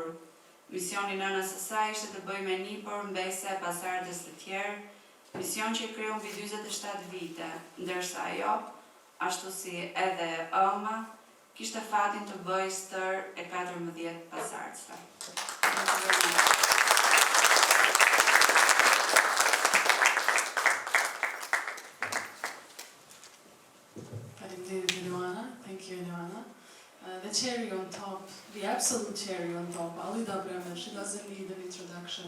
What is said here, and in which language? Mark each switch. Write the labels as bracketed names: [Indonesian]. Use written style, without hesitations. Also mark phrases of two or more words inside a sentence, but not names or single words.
[Albanian] Misioni nënës së saj ishte të bëjë me nipër mbese e pasardhës të tjerë, mision që I kreu mbi 47 vite, ndërsa ajo, ashtu si edhe ëma, kishte fatin të bëjë stër e 14 pasardhësve. [English] Thank you, Eleana. The cherry on top, the absolute cherry on top, Alida Bremer, she doesn't need an introduction.